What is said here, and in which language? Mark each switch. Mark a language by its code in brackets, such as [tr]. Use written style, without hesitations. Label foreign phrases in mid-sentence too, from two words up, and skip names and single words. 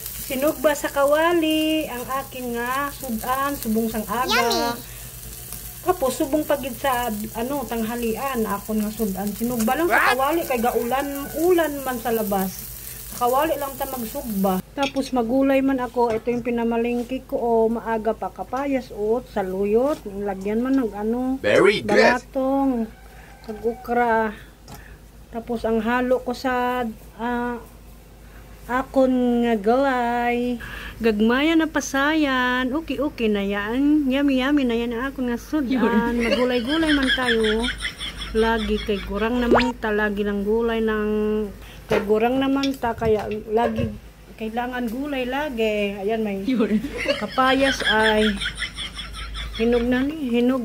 [hil] Sinugba sa kawali ang akin nga sudan, subong sang aga. Tapos subong pagid sa tanghalian akon nga sudan. Sinugba lang sa kawali kay ulan man sa labas. Sa kawali lang ta magsugba. Tapos magulay man ako, [tl] ito yung [hil] pinamalingki ko maaga pa kapayas saluyot, [tl] lagyan man ng [en] Very good. [hil] balatong, kag ukra. Tapos ang halo ko sa akon nga galay, gagmaya na pasayan, [tl] okay na yan, yummy na yan [hil] ang akon nga sudan. Magulay-gulay man tayo, lagi kay gurang naman ta, lagi ng gulay kay gurang naman ta, [tl] kaya lagi kailangan gulay lagi. Ayan, may kapayas ay hinog.